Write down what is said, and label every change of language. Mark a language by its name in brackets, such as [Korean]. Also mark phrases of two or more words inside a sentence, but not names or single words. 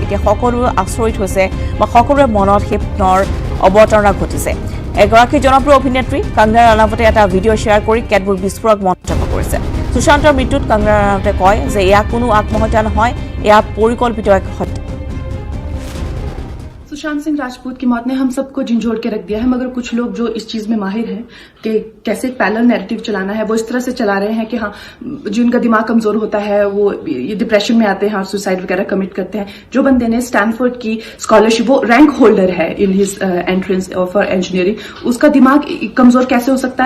[Assamese] এতিয়া সকলোৱে আচৰিত হৈছে বা সকলোৰে মনত সেই প্ৰশ্নৰ অৱতাৰণা ঘটিছে। এগৰাকী জনপ্ৰিয় অভিনেত্ৰী কংগনা ৰানাৱটে এটা ভিডিঅ' শ্বেয়াৰ কৰি কেতবোৰ বিস্ফোৰক মন্তব্য কৰিছে। সুশান্তৰ মৃত্যুত কংগনা ৰানাৱটে কয় যে এয়া কোনো আত্মহত্যা নহয়, এয়া পৰিকল্পিত এক হত্যা। [Hindi] सुशांत सिंह राजपूत की मौत ने हम सबको झंझोड़ के रख दिया है, मगर कुछ लोग जो इस चीज में माहिर हैं कि कैसे [English] parallel narrative [Hindi] चलाना है, वो इस तरह से चला रहे हैं कि हाँ, जिनका दिमाग कमजोर होता है वो ये डिप्रेशन में आते हैं और सुसाइड वगैरह कमिट करते हैं। जो बंदे ने स्टैनफोर्ड की स्कॉलरशिप, वो [English] rank holder [Hindi] है [English] in his entrance for engineering, [Hindi] उसका दिमाग कमजोर कैसे हो सकता है?